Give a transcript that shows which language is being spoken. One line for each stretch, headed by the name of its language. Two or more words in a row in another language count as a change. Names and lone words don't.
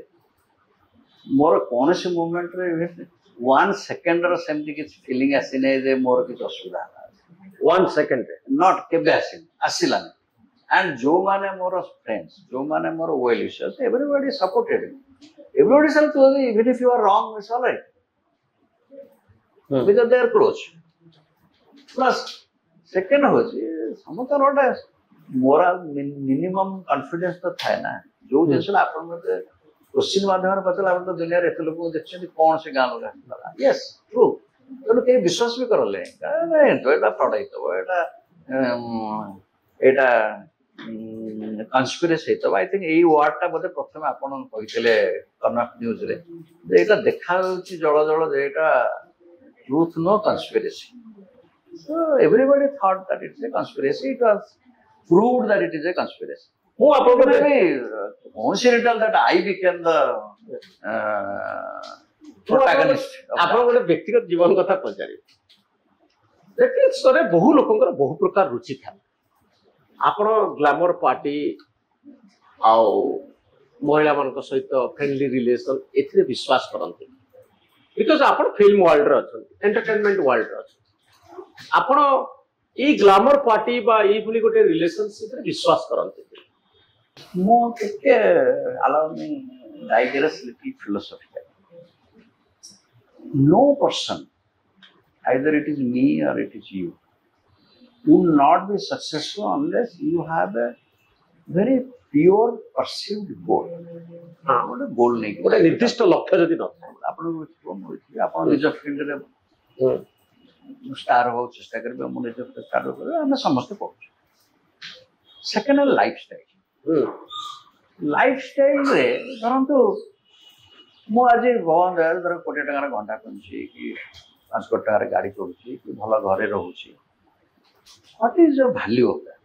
Odia: ମୋର କୌଣସି ମୁଭମେଣ୍ଟରେ 1 ସେକେଣ୍ଡର ସେମିତି କିଛି ଫିଲିଂ ଆସିନାହିଁ ଯେ ମୋର କିଛି ଅସୁବିଧା ହେଲା। 1 ସେକେଣ୍ଡରେ ନଟ୍, କେବେ ଆସିଲାନି।
English: ଆଣ୍ଡ
Odia: ଯୋଉମାନେ ମୋର
English: ଫ୍ରେଣ୍ଡସ୍,
Odia: ଯୋଉମାନେ ମୋର
English: well wishers, everybody supported me. Everybody said to me, even if you are wrong, it's all right. Because they are close. Plus, second होची
Odia: ସମସ୍ତଙ୍କର ଗୋଟେ
English: moral minimum confidence
Odia: ତ ଥାଏ ନା। ଯୋଉ ଜିନିଷଟା ଆପଣ ମତେ କୋଶ୍ଚିନ୍ ମାଧ୍ୟମରେ ପଚାରିଲା, ଆପଣ ତ ଦୁନିଆରେ ଏତେ ଲୋକଙ୍କୁ ଦେଖିଛନ୍ତି, କ'ଣ ସେ ଗାଁ ଲୋକ ଆସିଥିଲା?
English: yes, true.
Odia: ତେଣୁ କେହି ବିଶ୍ୱାସ ବି କରଲେ ଏଇଟା ଫ୍ରଡ୍ ହେଇଥିବ, ଏଇଟା କନସ୍ପିରେସି ହେଇଥିବ।
English: I think
Odia: ଏଇ ୱାର୍ଡଟା ବୋଧେ ପ୍ରଥମେ ଆପଣ କହିଥିଲେ କନକ ନ୍ୟୁଜରେ, ଯେ ଏଇଟା ଦେଖାଯାଉଛି ଜଳ ଜଳ, ଯେ ଏଇଟା ଟ୍ରୁଥ୍ ନୁହଁ, କନସ୍ପିରେସି।
English: So everybody thought that it's a conspiracy. It was proved that it is a conspiracy.
Odia: ମୁଁ ଆପଣଙ୍କୁ
English: coincidental that I became the protagonist.
Odia: ଆପଣ ଗୋଟେ ବ୍ୟକ୍ତିଗତ ଜୀବନ କଥା ପଚାରିବେ। ବହୁ ଲୋକଙ୍କର ବହୁ ପ୍ରକାର ରୁଚି ଥାଏ। ଆପଣ
English: glamour party
Odia: ଆଉ ମହିଳାମାନଙ୍କ ସହିତ
English: friendly relation,
Odia: ଏଥିରେ ବିଶ୍ୱାସ କରନ୍ତି, ବିକଜ ଆପଣ
English: film worldରେ
Odia: ଅଛନ୍ତି,
English: entertainment worldରେ
Odia: ଅଛନ୍ତି। ଆପଣ ଏଇ
English: glamour party
Odia: ବା ଏଇଭଳି ଗୋଟେ ରିଲେସନସିପରେ ବିଶ୍ୱାସ କରନ୍ତି? ମୁଁ ଟିକେ
English: allow me digress little philosophical. No person either it is me or it is you. You will not be successful unless you have a very pure perceived goal.
Odia: ଗୋଟେ goal ନେଇକି ଗୋଟେ ନିର୍ଦ୍ଦିଷ୍ଟ ଲକ୍ଷ୍ୟ ଯଦି ନଥାଏ ଆପଣଙ୍କୁ ଥିବ ମୋର ଥିବ ଆପଣ ନିଜ ଫିଲ୍ଡରେ ଷ୍ଟାର ହବାକୁ ଚେଷ୍ଟା କରିବେ ମୁଁ ନିଜ ଷ୍ଟାର କରିବେ ଆମେ ସମସ୍ତେ କରୁଛୁ।
English: second lifestyle lifestyleରେ
Odia: ଧରନ୍ତୁ ମୁଁ ଆଜି ଭଗବାନ ଦୟାରୁ ଧର 1,000,000 ଟଙ୍କାର ଘଣ୍ଟା କିଣୁଛି କି 5,000,000 ଟଙ୍କାର ଗାଡ଼ି କିଣୁଛି କି ଭଲ ଘରେ ରହୁଛି
English: what is your value of that?